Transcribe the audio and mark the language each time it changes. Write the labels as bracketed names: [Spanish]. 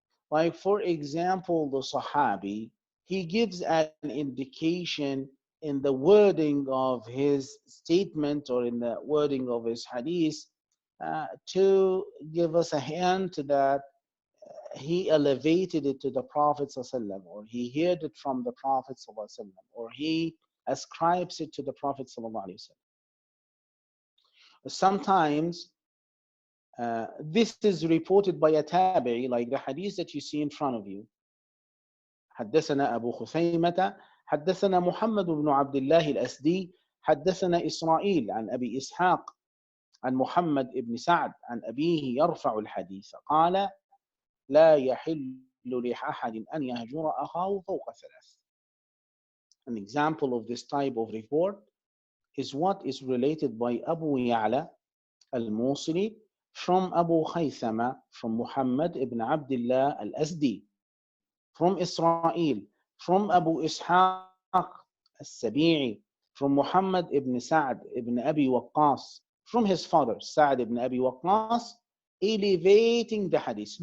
[English] Like for example, the Sahabi, he gives an indication in the wording of his statement or in the wording of his hadith to give us a hint that he elevated it to the Prophet ﷺ, or he heard it from the Prophet ﷺ, or he ascribes it to the Prophet ﷺ. Sometimes this is reported by a tabi'i, like the hadith that you see in front of you. [Arabic] حدثنا أبو خثيمة حدثنا محمد بن عبد الله الأسدي حدثنا إسرائيل عن أبي إسحاق عن محمد بن سعد عن أبيه يرفع الحديث قال لا يحل لأحد أن يهجر أخاه فوق ثلاث. [English] An example of this type of report is what is related by Abu Ya'la al-Musili from Abu Khaythama, from Muhammad ibn Abdullah al-Asdi, from Israel, from Abu Ishaq al-Sabi'i, from Muhammad ibn Sa'd ibn Abi Waqqas, from his father, Sa'd ibn Abi Waqqas, elevating the hadith.